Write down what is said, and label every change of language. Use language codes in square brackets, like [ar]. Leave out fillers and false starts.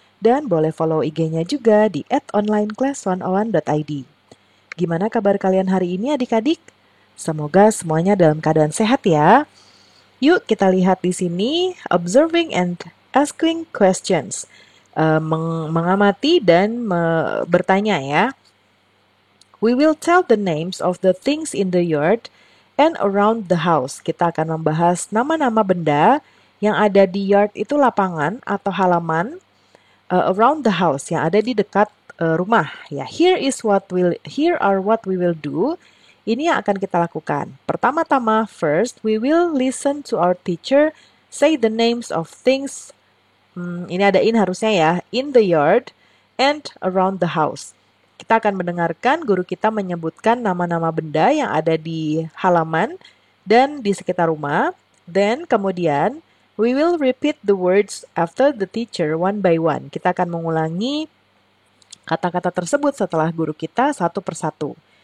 [id] Dan boleh follow IG-nya juga di @onlineclass101.id. Gimana kabar kalian hari ini adik-adik? Semoga semuanya dalam keadaan sehat ya. Yuk kita lihat di sini, [en] observing and asking questions. [id] Mengamati dan bertanya ya. [en] We will tell the names of the things in the yard and around the house. [id] Kita akan membahas nama-nama benda yang ada di yard itu lapangan atau halaman, [en] around the house [id] yang ada di dekat rumah. [en] Ya, here are what we will do. [id] Ini yang akan kita lakukan. Pertama-tama, [en] first we will listen to our teacher say the names of things. [id] Ini ada [en] in [id] harusnya ya, [en] in the yard and around the house. [id] Kita akan mendengarkan guru kita menyebutkan nama-nama benda yang ada di halaman dan di sekitar rumah. [en] Then [id] kemudian [en] we will repeat the words after the teacher one by one. [id] Kita akan mengulangi kata-kata tersebut setelah guru kita satu persatu.